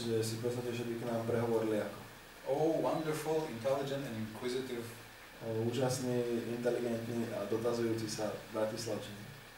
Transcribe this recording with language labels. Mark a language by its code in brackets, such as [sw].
[sk] že si predstavte, že by k nám prehovorili ako [en] Oh, wonderful, intelligent and inquisitive. [sk] Úžasný, inteligentný a dotazujúci sa Bratislavčania.